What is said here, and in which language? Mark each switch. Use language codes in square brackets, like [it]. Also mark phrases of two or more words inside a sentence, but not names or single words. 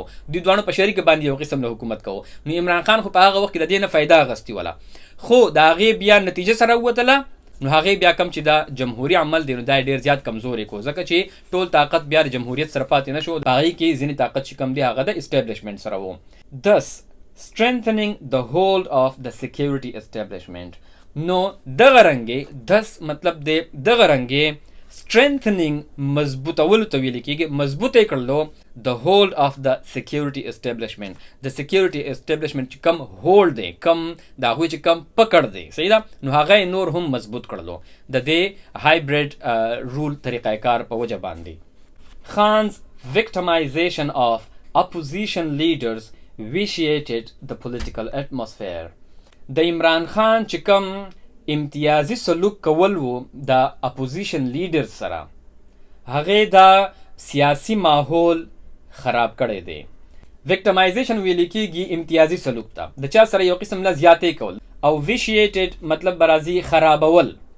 [ps] دوی دواړو په شریکه باندې یو قسم له حکومت کوو. نو عمران خان خو په هغه وخت کې د دې نه فایده اخیستې وله خو د هغې بیا نتیجه سره ووتله نو هغې بیا کم چې دا جمهوري عمل دی نو دا ډېر زیات کمزوری کو ځکه چې ټول طاقت بیا د جمهوریت سره پاتې نه شو. په هغې کې ځینې طاقت چې کم دی هغه د اسټیبلیشمنټ سره و. [en] thus strengthening the hold of the security establishment. [ps] نو دغه رنګې thus مطلب دی دغه رنګې strengthening مضبوطولو ته ویل کېږي مضبوطه یې کړلو [en] the hold of the security establishment. [ps] د [en] security establishment [ps] چې کم هولډ دی کم د هغوی چې کم پکړ دی صحیح ده نو هغه یې نور هم مضبوط کړلو د دې هایبرید رول طریقه کار په وجه باندې. [en] Khan's victimization of opposition leaders vitiated the political atmosphere. [ps] د عمران خان چې کم امتیازي سلوک کول و د اپوزیشن لیډر سره هغې دا سیاسي ماحول خراب کړی دی. وکټمایزیشن ویل کېږي امتیازي سلوک ته د چا سره یو قسم له زیاتې کول او ویشیټډ مطلب به راځي خرابول.